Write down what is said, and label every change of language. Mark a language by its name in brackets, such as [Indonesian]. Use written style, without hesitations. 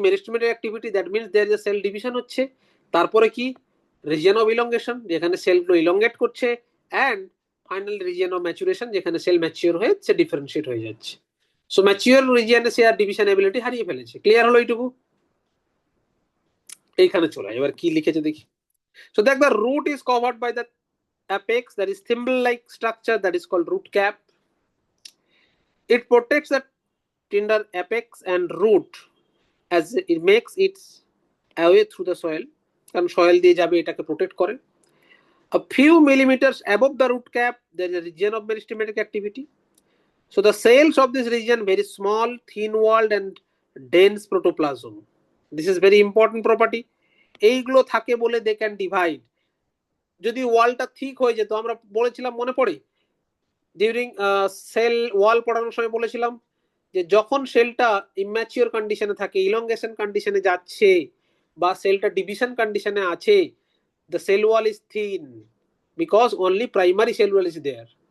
[English] Meristematic activity, that means there is a cell division হচ্ছে। [Bangla] তারপরে কি? [English] region of elongation, [Bangla] যেখানে সেলগুলো ইলংগেট করছে, [English] and final region of maturation, [Bangla] যেখানে সেল ম্যাচিওর হয়ে সে ডিফারেন্সিয়েট হয়ে যাচ্ছে। সো ম্যাচিওর রিজিয়নে সে আর ডিভিশন এবিলিটি হারিয়ে ফেলেছে। ক্লিয়ার হলো এইটুকু? এইখানে চলে এবার কি লিখেছে দেখি। সো দেখ, [English] The root is covered by the apex, that is thimble like structure, that is called root cap. It protects the tender apex and root as it makes its away through the soil, [Bangla] কারণ soil দিয়ে যাবে, এটাকে protect করে। [English] A few millimeters above the root cap there is a region of meristematic activity. So the cells of this region very small, thin walled and dense protoplasm. This is very important property. [Bangla] এইগুলো থাকে বলে [English] they can divide. [Bangla] যদি ওয়ালটা ঠিক হয়ে যেত, আমরা বলেছিলাম মনে পড়ে ডিউরিং সেল ওয়াল পড়ানোর সময় বলেছিলাম, যে যখন সেলটা ইম্যাচিওর কন্ডিশনে থাকে, ইলংগেশন কন্ডিশনে যাচ্ছে বা সেলটা ডিভিশন কন্ডিশনে আছে, [English] The cell wall is thin because only primary cell wall is there.